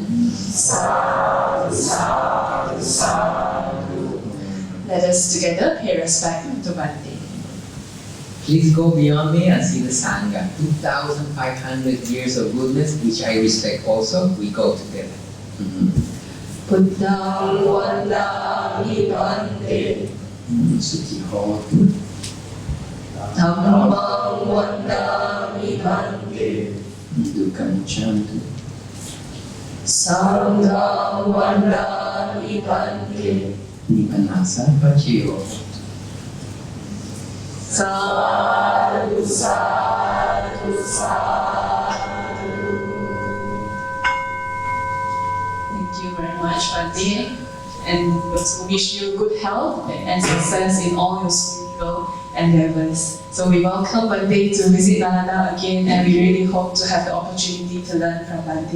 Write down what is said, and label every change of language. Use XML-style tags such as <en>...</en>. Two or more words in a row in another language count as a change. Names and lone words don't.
<pi>Sadhu, sadhu, sadhu.</pi> <en>Let us together pay respect to Bante. Please go beyond me and see the Sangha. 2,500 years of goodness, which I respect also. We go together.</en> <pi>Buddham Vandami Bante. Sukhi Hotu. Dhammam Vandami Bante. Dukkam Chantu. Sangham Vandami Bante. Nippanasa Pachayo. Sadhu, sadhu, sadhu.</pi> <en>Thank you very much, Bante. And also wish you good health and success in all your spiritual endeavors. So we welcome Bante to visit Nalanda again, and we really hope to have the opportunity to learn from Bante.</en>